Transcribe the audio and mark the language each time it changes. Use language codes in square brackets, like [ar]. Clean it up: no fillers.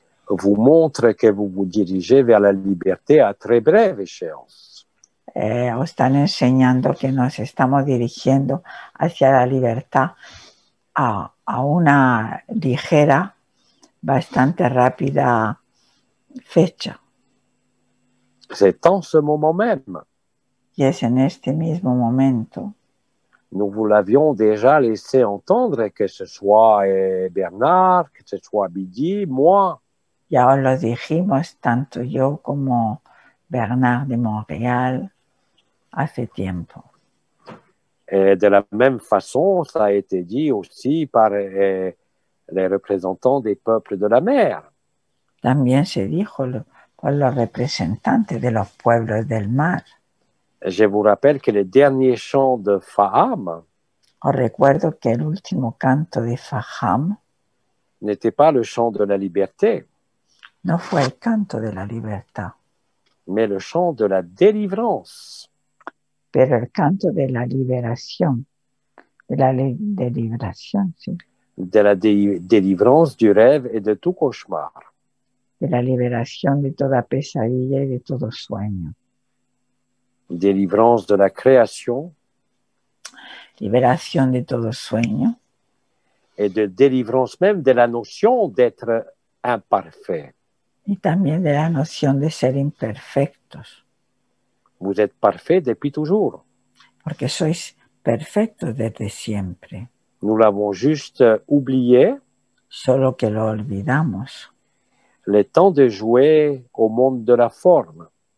[fr] vous montrent que vous vous dirigez vers la liberté à très brève échéance. [es] os están enseñando que nos estamos dirigiendo hacia la libertad a una ligera, bastante rápida fecha. [fr] C'est en ce moment même. [es] Y es en este mismo momento. [fr] Nous vous l'avions déjà laissé entendre, que ce soit Bernard, que ce soit Bidi, moi. [es] Ya os lo dijimos, tanto yo como Bernard de Montréal. hace tiempo. [fr] Et de la même façon, ça a été dit aussi par les représentants des peuples de la mer. [es] También se dijo por los representantes de los pueblos del mar. [fr] Je vous rappelle que le dernier chant de Faham [es] Os recuerdo que el último canto de Faham [fr] n'était pas le chant de la liberté, [es] no fue el canto de la libertad, [fr] mais le chant de la délivrance. [es] pero el canto de la liberación, de liberación, sí, [fr] De la délivrance du rêve et de tout cauchemar. [es] de la liberación de toda pesadilla y de todo sueño. [fr] Délivrance de la création [es] Liberación de todo sueño [fr] et de délivrance même de la notion d'être imparfait. [es] y también de la noción de ser imperfectos, [fr] Vous êtes parfait depuis toujours. [es] porque sois perfectos desde siempre, [fr] Nous l'avons juste oublié, [es] solo que lo olvidamos. [fr] le temps de jouer au monde de la forme.